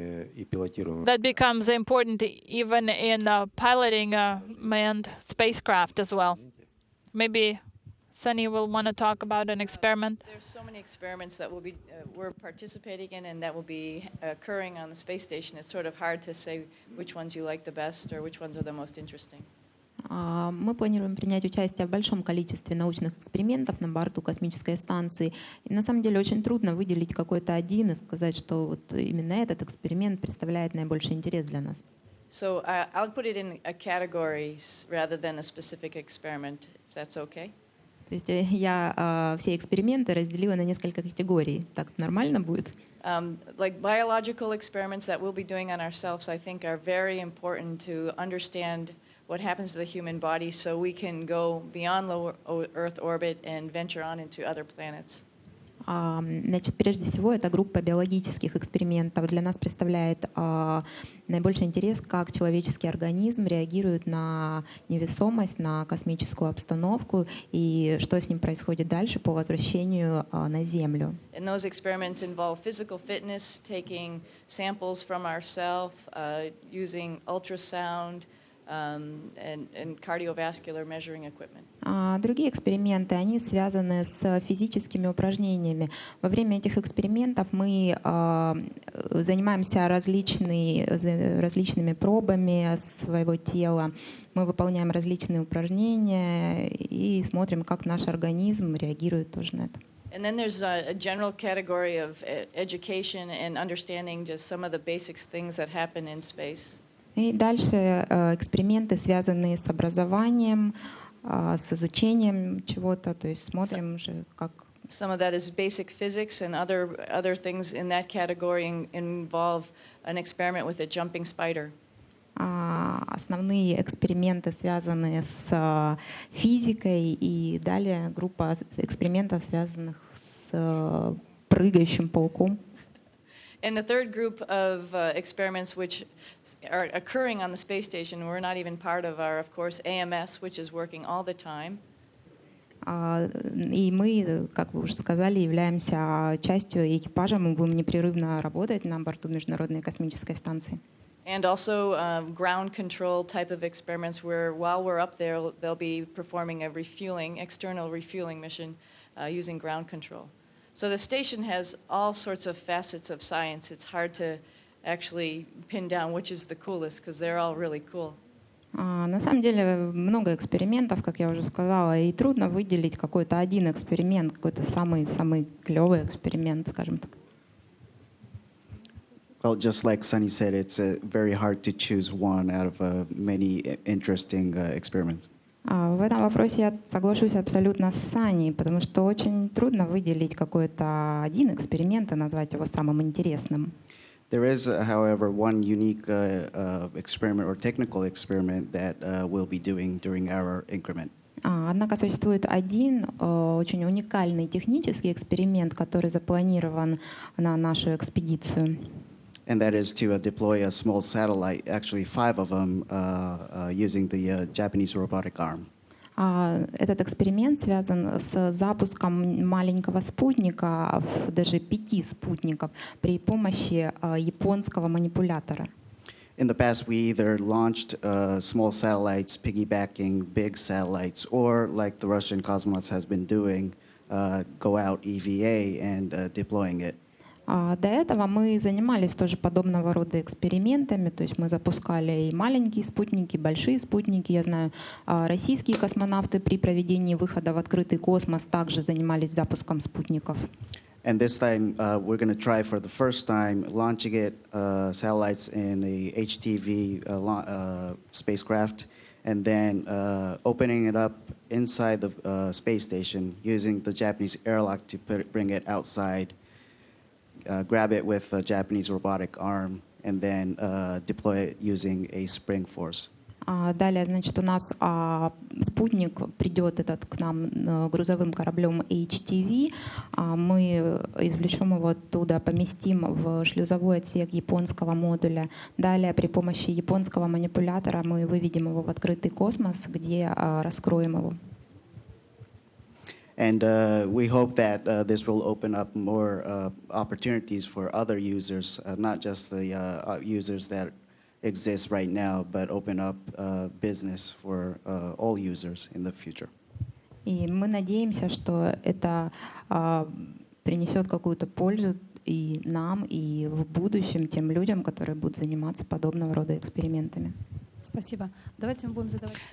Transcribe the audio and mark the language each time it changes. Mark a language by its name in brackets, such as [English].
[English] That becomes important even in piloting manned spacecraft as well. Maybe Sunny will want to talk about an experiment. There's so many experiments that we're participating in and that will be occurring on the space station. It's sort of hard to say which ones you like the best or which ones are the most interesting. [Russian] Мы планируем принять участие в большом количестве научных экспериментов на борту космической станции. И на самом деле очень трудно выделить какой-то один и сказать, что вот именно этот эксперимент представляет наибольший интерес для нас. [English] So I'll put it in a categories rather than a specific experiment, if that's okay. [Russian] То есть я все эксперименты разделила на несколько категорий. Так нормально будет? [English] Like biological experiments that we'll be doing on ourselves, I think, are very important to understand what happens to the human body so we can go beyond low Earth orbit and venture on into other planets. [Russian] Значит, прежде всего, эта группа биологических экспериментов для нас представляет наибольший интерес, как человеческий организм реагирует на невесомость, на космическую обстановку и что с ним происходит дальше по возвращению на Землю. [English] And those experiments involve physical fitness, taking samples from ourselves, using ultrasound, and cardiovascular measuring equipment. [Russian] Другие эксперименты, они связаны с физическими упражнениями. Во время этих экспериментов мы занимаемся различными пробами своего тела, мы выполняем различные упражнения и смотрим, как наш организм реагирует тоже на это. [English] And then there's a general category of education and understanding just some of the basic things that happen in space. [Russian] И дальше эксперименты, связанные с образованием, с изучением чего-то, то есть смотрим уже как. [English] Some of that is basic physics, and other things in that category involve an experiment with a jumping spider. [Russian] Основные эксперименты связаны с физикой, и далее группа экспериментов, связанных с прыгающим пауком. [English] And the third group of experiments which are occurring on the space station, we're not even part of, are, of course, AMS, which is working all the time. [Russian] И мы, как вы уже сказали, являемся частью экипажа. Мы будем непрерывно работать на борту Международной космической станции. [English] And also ground control type of experiments where while we're up there, they'll be performing a external refueling mission using ground control. So the station has all sorts of facets of science. It's hard to actually pin down which is the coolest because they're all really cool. [Russian] На самом деле много экспериментов, как я уже сказала, и трудно выделить какой-то один эксперимент, какой-то самый клевый эксперимент, скажем так. [English] Well, just like Sunny said, it's very hard to choose one out of many interesting experiments. [Russian] В этом вопросе я соглашусь абсолютно с Саней, потому что очень трудно выделить какой-то один эксперимент и назвать его самым интересным. [English] There is, however, one unique experiment or technical experiment that we'll be doing during our increment. [Russian] Однако существует один очень уникальный технический эксперимент, который запланирован на нашу экспедицию. [English] And that is to deploy a small satellite, actually 5 of them, using the Japanese robotic arm. [Russian] Этот эксперимент связан с запуском маленького спутника, даже 5 спутников, при помощи японского манипулятора. [English] In the past, we either launched small satellites piggybacking big satellites, or like the Russian cosmonauts has been doing, go out EVA and deploying it. [Russian] До этого мы занимались тоже подобного рода экспериментами, то есть мы запускали и маленькие спутники, и большие спутники. Я знаю, российские космонавты при проведении выхода в открытый космос также занимались запуском спутников. [English] And this time, we're going to try for the first time launching it satellites in a HTV spacecraft, and then opening it up inside the space station using the Japanese airlock to bring it outside. Grab it with a Japanese robotic arm, and then deploy it using a spring force. [Russian] Далее, значит, у нас спутник придет этот к нам грузовым кораблем HTV. Мы извлечем его оттуда, поместим в шлюзовой отсек японского модуля. Далее при помощи японского манипулятора мы выведем его в открытый космос, где раскроем его. [English] And we hope that this will open up more opportunities for other users, not just the users that exist right now, but open up business for all users in the future. [Russian] И мы надеемся, что это принесет какую-то пользу и нам, и в будущем тем людям, которые будут заниматься подобного рода экспериментами. Спасибо. Давайте мы будем задавать.